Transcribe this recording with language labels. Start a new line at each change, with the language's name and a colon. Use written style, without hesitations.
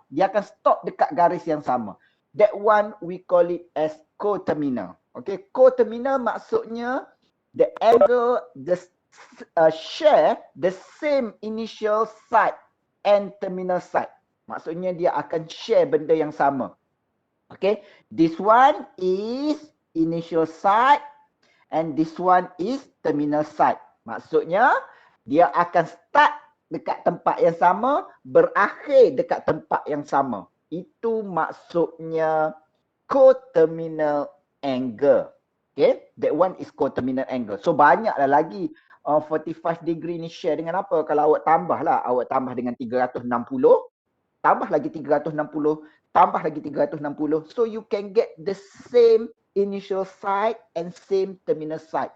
Malay: Dia akan stop dekat garis yang sama.
English: That one we call it as coterminal. Okay, coterminal maksudnya the angle share the same initial side and terminal side.
Malay: Maksudnya dia akan share benda yang sama.
English: Okay, this one is initial side and this one is terminal side.
Malay: Maksudnya dia akan start dekat tempat yang sama, berakhir dekat tempat yang sama. Itu maksudnya coterminal angle.
English: Okay, that one is coterminal angle.
Malay: So banyaklah lagi 45 degree ni share dengan apa? Kalau awak tambah lah, awak tambah dengan 360, tambah lagi 360, tambah lagi 360.
English: So you can get the same initial side and same terminal side.